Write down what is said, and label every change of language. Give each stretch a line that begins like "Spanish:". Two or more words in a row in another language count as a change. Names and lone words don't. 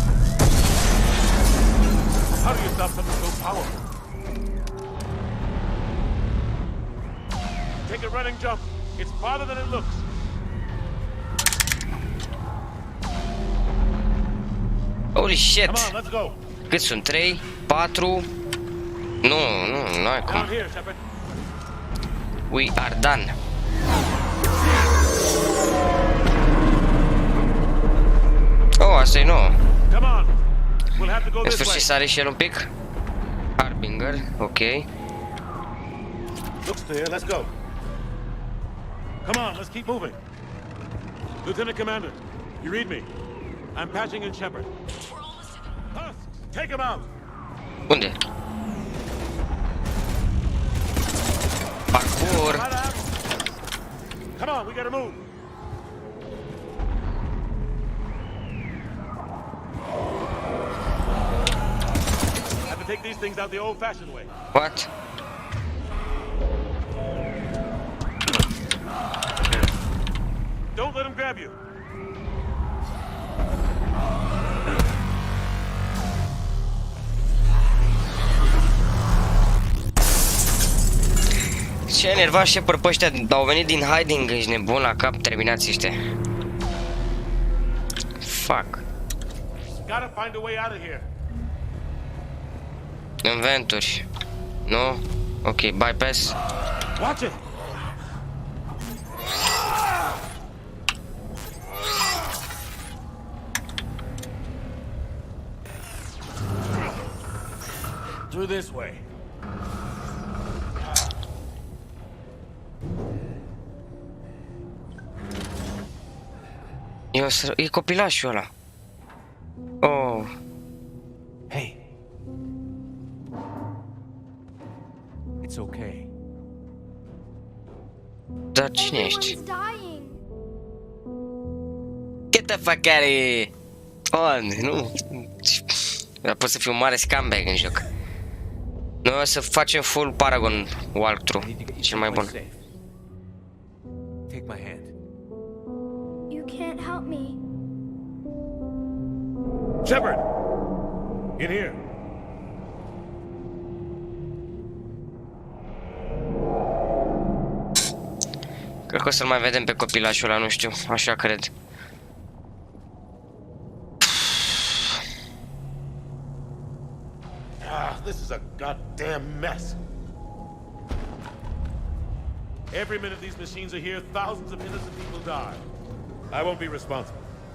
English: How do you stop something so powerful? Take a running jump. It's farther than it looks. Holy shit! Come on, let's go.
Romanian: Cât sunt? 3? 4? Nu, n-ai cum.
English: Down here, Shepard. We are done.
Romanian: Oh, asta e nouă.
English: Come on. We'll have to go
Romanian: În
English: this
Romanian: sfârșit
English: way.
Romanian: sare și el un pic. Harbinger, ok.
English: Looks clear. Let's go. Come on, let's keep moving. Lieutenant Commander, you read me? I'm patching in Shepard. Husk, take him out.
Romanian: Unde? Parkour.
English: Right out. Come on, we gotta move. Have to take these things out the old-fashioned way. What? Don't let him grab you.
Romanian: Ce enervat Shepard pe ăștia, au venit din hiding, ești nebun la cap, terminați ăștia.
English: Fuck. Gotta find a way out of here.
Romanian: Inventuri. Nu?
English: Ok, bypass. Watch it. Through this way.
Romanian: E copilașul ăla. Oh.
English: Hey. It's okay.
Romanian: Dar cine ești?
English: Get the fuck out of here!
Romanian: Oh, nu. Dar pot să fiu un mare scumbag în joc. Noi o să facem
English: full Paragon walkthrough.
Romanian: Cel mai bun.
English: Take my hand. You can't help me. Shepard! In here.
Romanian: Cred că o să-l mai vedem pe copilașul ăla, nu știu, așa cred.
English: This is a goddamn mess. Every minute these machines are here, thousands of innocent people die. I won't be responsible.